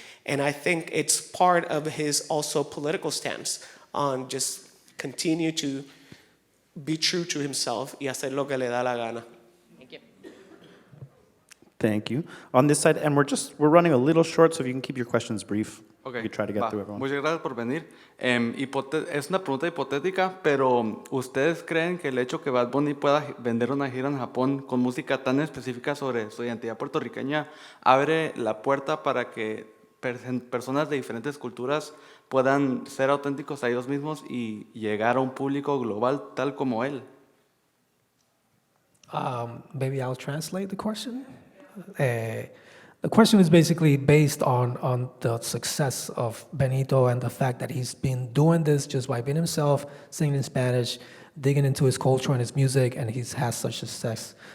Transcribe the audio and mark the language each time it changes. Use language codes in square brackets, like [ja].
[en] And I think it's part of his also political stance on just continue to be true to himself [es] y hacer lo que le da la gana. [en] Thank you. Thank you. On this side, and we're running a little short, so if you can keep your questions brief. Okay. We try to get through everyone. [es] Muchas gracias por venir. Es una pregunta hipotética, pero ¿ustedes creen que el hecho que Bad Bunny pueda vender una gira en Japón con música tan específica sobre su identidad puertorriqueña abre la puerta para que personas de diferentes culturas puedan ser auténticos a ellos mismos y llegar a un público global tal como él? [en] Maybe I'll translate the question. The question is basically based on the success of Benito and the fact that he's been doing this just by being himself, singing in Spanish, digging into his culture and his music, and he's had such success.